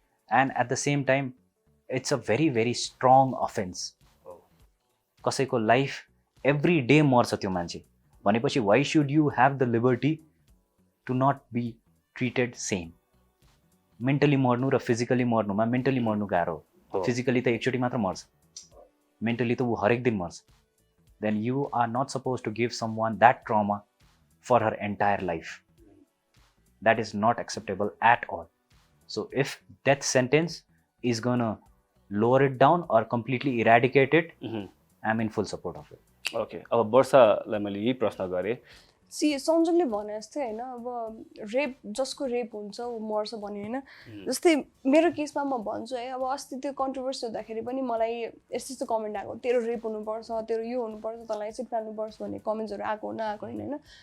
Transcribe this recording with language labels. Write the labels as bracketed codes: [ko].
[en] And at the same time it's a very very strong offense. [ne] कसैको life every day मर्छ त्यो मान्छे भनेपछि [en] Why should you have the liberty to not be treated same. [ne] Mentally मर्नु र physically मर्नुमा mentally मर्नु गाह्रो हो. फिजिकली त एकचोटि मात्र मर्छ, मेन्टली त ऊ हरेक दिन मर्छ. [en] Then you are not suppose to give someone that trauma for her entire life. That is not acceptable at all. So if death sentence is gonna lower it down or completely eradicate it, I am in full support of it. [ne] Okay अब वर्षालाई मैले यही प्रश्न गरेँ. सञ्जोगले भने जस्तै होइन, अब rape जसको रेप हुन्छ ऊ मर्छ भन्यो होइन. जस्तै मेरो केसमा म भन्छु है, अब अस्ति त्यो कन्ट्रोभर्सी हुँदाखेरि पनि मलाई यस्तो यस्तो कमेन्ट आएको, तेरो रेप हुनुपर्छ, तेरो यो हुनुपर्छ, तँलाई यसरी फाल्नुपर्छ भन्ने कमेन्ट्सहरू आएको नआएको होइन.